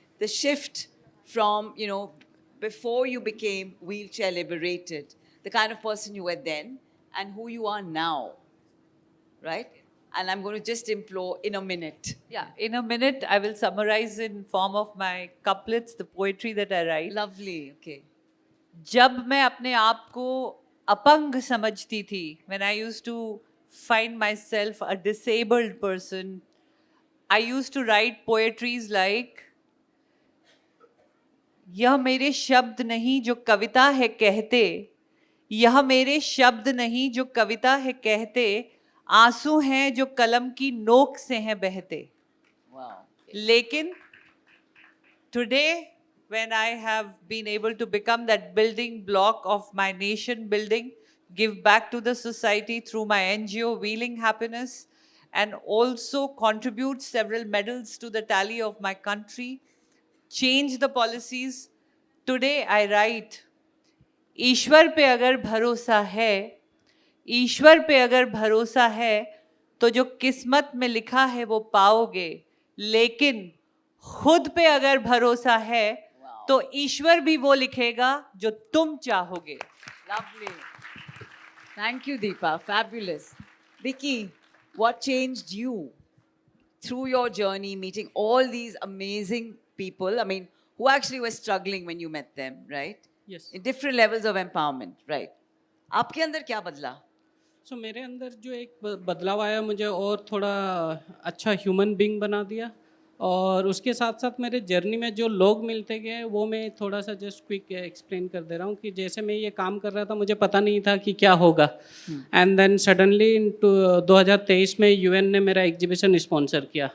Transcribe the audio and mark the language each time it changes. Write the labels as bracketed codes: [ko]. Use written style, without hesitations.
[en] The shift from, before you became wheelchair liberated, the kind of person you were then, and who you are now, right? And I'm going to just implore in a minute. Yeah, in a minute, I will summarize in form of my couplets, the poetry that I write. Lovely, okay. [hi] जब मैं अपने आप को अपंग समझती थी, [en] when I used to find myself a disabled person, [hi] I used to write poetries like, यह मेरे शब्द नहीं जो कविता है कहते, यह मेरे शब्द नहीं जो कविता है कहते, आंसू हैं जो कलम की नोक से हैं बहते. [en] Wow. लेकिन today, when I have been able to become that building block of my nation building, give back to the society through my NGO Wheeling Happiness, and also contribute several medals to the tally of my country, change the policies. Today I write, [hi] ईश्वर पे अगर भरोसा है, ईश्वर पे अगर भरोसा है, तो जो किस्मत में लिखा है वो पाओगे, लेकिन खुद पे अगर भरोसा है तो ईश्वर भी वो लिखेगा जो तुम चाहोगे. [en] Lovely. Thank you, Deepa. Fabulous. Vicky, what changed you through your journey, meeting all these amazing people? I mean, who actually were struggling when you met them, right? Yes. In different levels of empowerment, right? [hi] आपके अंदर क्या बदला? सो मेरे अंदर जो एक बदलाव आया, मुझे और थोड़ा अच्छा ह्यूमन बीइंग बना दिया, और उसके साथ साथ मेरे जर्नी में जो लोग मिलते गए वो मैं थोड़ा सा जस्ट क्विक एक्सप्लेन कर दे रहा हूँ कि जैसे मैं ये काम कर रहा था मुझे पता नहीं था कि क्या होगा, [en] and then suddenly [hi] 2023 में यूएन ने मेरा एग्जीबिशन स्पॉन्सर किया.